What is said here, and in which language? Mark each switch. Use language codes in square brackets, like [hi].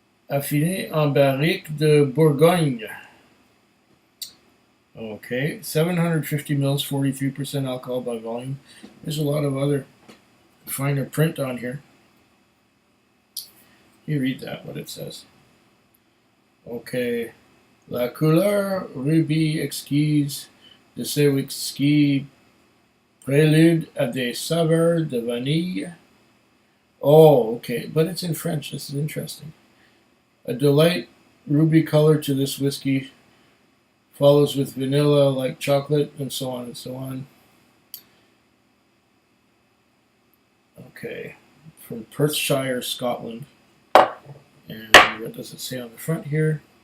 [fr] Affiné en barrique de Bourgogne. [en] Okay, 750 mils, 43% alcohol by volume. There's a lot of other finer print on here. You read that, what it says. Okay. [fr] La couleur rubis exquise de ce whisky prélude à des saveurs de vanille. [en] Oh, okay, but it's in French. This is interesting. A delight ruby color to this whiskey follows with vanilla like chocolate, and so on and so on. Okay, from Perthshire, Scotland. And what does it say on the front here?